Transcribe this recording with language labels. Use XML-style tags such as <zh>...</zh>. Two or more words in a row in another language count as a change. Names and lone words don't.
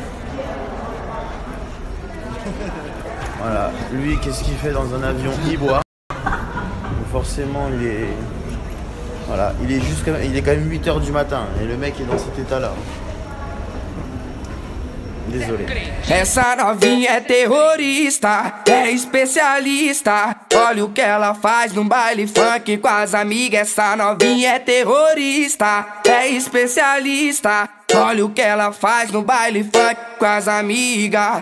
<fr>Voilà, lui qu'est-ce qu'il fait dans un avion? Il boit. Donc forcément il est. Voilà, il est quand même 8 h du matin et le mec est dans cet état là. Désolé.</fr> <pt>Essa novinha é terrorista, é especialista. Olha o que ela faz no baile funk com as amigas. Essa novinha é terrorista, é especialista. Olha o que ela faz no baile funk com as amigas.</pt>